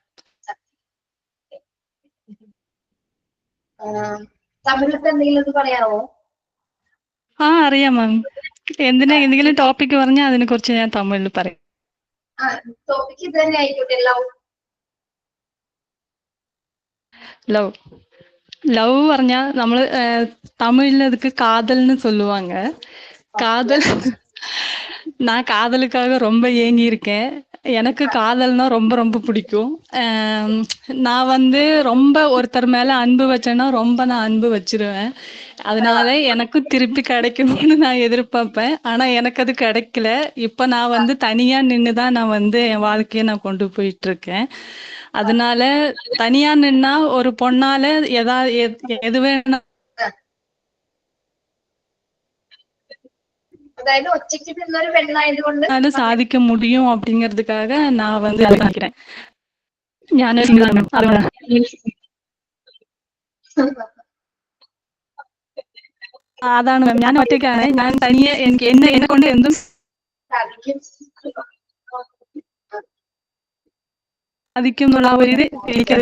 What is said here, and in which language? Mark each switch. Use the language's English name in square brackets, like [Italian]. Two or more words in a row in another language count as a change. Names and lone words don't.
[Malayalam] തമിഴത്ത് എന്തെങ്കിലും പറയാമോ? അറിയാം മാം. എന്തെങ്കിലും ടോപ്പിക് പറഞ്ഞാൽ അതിനെ കുറിച്ച് ഞാൻ തമിഴിൽ പറയും. ടോപ്പിക് ഇത് തന്നെ ആയിക്കോട്ടെ. [Tamil] லவ் [Malayalam] പറഞ്ഞാ നമ്മള് [Tamil] தமிழ்ல அதுக்கு காதல்னு சொல்லுவாங்க. காதல் நான் காதலுக்காக ரொம்ப ஏங்கி இருக்கேன். எனக்கு காதல்னா ரொம்ப ரொம்ப பிடிக்கும். நான் ரொம்ப ஒருத்தர் மேல அன்பு வச்சேன்னா ரொம்ப நான் அன்பு வச்சிருவேன். அதனால எனக்கு திருப்பி கிடைக்கணும்னு நான் எதிர்பார்ப்பேன். ஆனா எனக்கு அது கிடைக்கல. இப்ப நான் தனியா நின்னுதான் நான் என் வாழ்க்கையை நான் கொண்டு போயிட்டு இருக்கேன். அதனால தனியா நின்னா ஒரு பொண்ணால எது வேணா சாதிக்க முடியும் அப்படிங்கிறதுக்காக நான் நினைக்கிறேன். [Malayalam] അതാണ് മാം, ഞാൻ ഒറ്റയ്ക്കാണ്. ഞാൻ തനിയെ എന്നെ കൊണ്ട് എന്തും സാധിക്കും എന്നുള്ള ഒരു ഇത് എനിക്കത്.